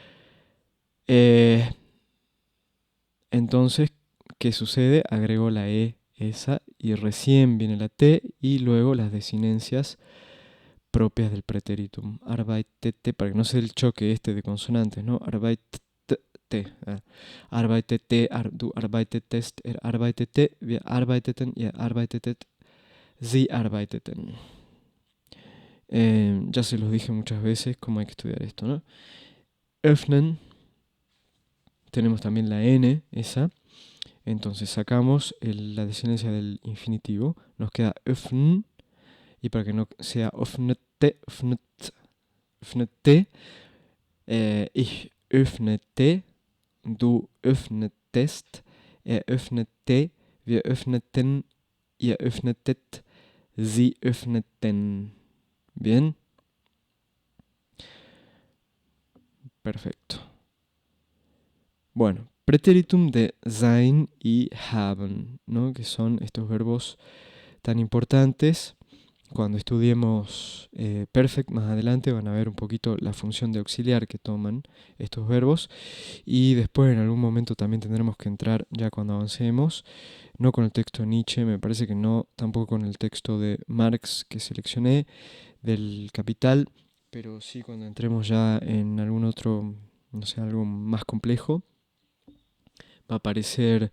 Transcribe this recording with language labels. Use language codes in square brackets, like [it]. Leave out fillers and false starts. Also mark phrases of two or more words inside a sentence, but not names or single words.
[es] Entonces, ¿qué sucede? Agrego la E esa y recién viene la T y luego las desinencias propias del preteritum. Arbeitete, para que no sea el choque este de consonantes, ¿no? Arbeitete. [de] Arbeitete, du arbeitetest, arbeitete, wir arbeiteten, ihr arbeitetet, sie arbeiteten. [es] Ya se los dije muchas veces cómo hay que estudiar esto, ¿no? Öffnen, tenemos también la N, esa. Entonces sacamos la desinencia del infinitivo, nos queda öffnen, y para que no sea [de] öffnete, öffnete, ich öffnete, du öffnetest, er öffnete, wir öffneten, ihr öffnetet, sie öffneten. [es] Bien. Perfecto. Bueno, preteritum de sein y haben, ¿no? Que son estos verbos tan importantes. Cuando estudiemos perfect más adelante van a ver un poquito la función de auxiliar que toman estos verbos y después en algún momento también tendremos que entrar ya cuando avancemos, no con el texto de Nietzsche, me parece que no, tampoco con el texto de Marx que seleccioné del Capital, pero sí cuando entremos ya en algún otro, no sé, algo más complejo, va a aparecer...